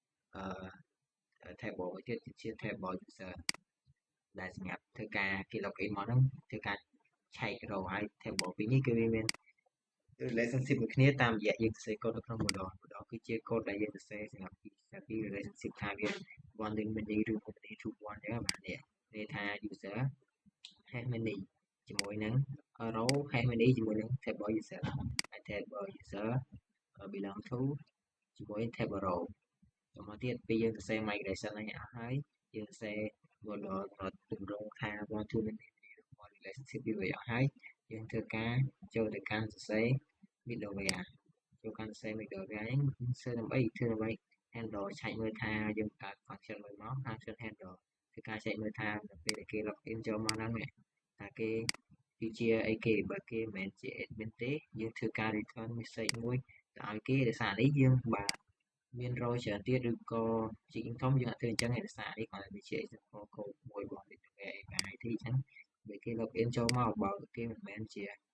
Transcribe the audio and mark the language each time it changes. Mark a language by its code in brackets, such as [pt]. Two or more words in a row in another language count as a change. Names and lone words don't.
[km] table មួយទៀតជា [en] table user [km] ដែលសម្រាប់ធ្វើការគេ login មកហ្នឹងធ្វើការឆែក row ហើយ table ពីរនេះគឺវាមាន relationship មួយគ្នាតាមរយៈយើងសរសេរកូដនៅក្នុងmodel គឺជាកូដដែលយើងសរសេរសម្រាប់ពី relationship ថាវា [en] one link many [km] ឬ many [en] to one [km] អញ្ចឹងបាទនេះគេថា [en] user has many [km] ជាមួយនឹង [en] row has many [km] ជាមួយនឹង [en] table user [km] ហើយ [en] table user belong to [km] ជាមួយ [en] table row [km] ចូលមកទៀតពេលយើងសរសេរ migration នេះអស់ហើយ យើងសរសេរ model ទម្រង់ថា [en] one to many relationship [km] វាអស់ហើយយើងធ្វើការចូលទៅកាន់សរសេរ middleware ចូលកាន់សរសេរ middleware ហ្នឹងធ្វើដើម្បី handle ឆែកមើលថាយើងកើត function មួយមក [en] function handle [km] ធ្វើការឆែកមើលថាពេលដែលគេ login ចូលមកហ្នឹងថាគេគឺជាអីគេបើគេមិនមែនជា admin ទេយើងធ្វើការ [en] return message [km] មួយទៅឲ្យគេដោយសារនេះយើងបើមាន row ច្រើនទៀតឬក៏ជា income យើងអត់ធ្វើអញ្ចឹងឯដោយសារនេះគាត់វាជា [en] example code [km] មួយរបស់ [en] middleware API [km] ទេអញ្ចឹងបើគេ login ចូលមកបើគេមិនមែនជា